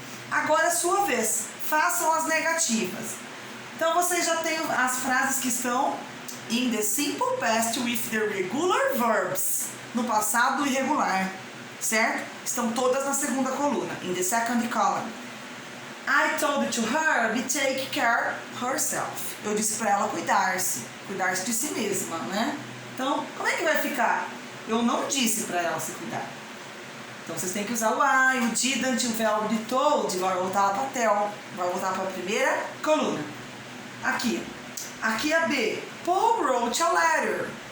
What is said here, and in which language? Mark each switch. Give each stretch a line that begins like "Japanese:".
Portuguese: Agora é sua vez. Façam as negativas. Então vocês já têm as frases que estão
English: in the simple past with the regular verbs.
Portuguese: No passado irregular, certo? Estão todas na segunda coluna,
English: in the second column. I told to her to take care herself.
Portuguese: Eu disse para ela cuidar-se de si mesma, né? Então, como é que vai ficar? Eu não disse para ela se cuidar. Então, vocês têm que usar o I, o didn't, o verbo de told, vai voltar lá para tell, vai voltar para a primeira coluna. Aqui a B.
English: Paul wrote a letter.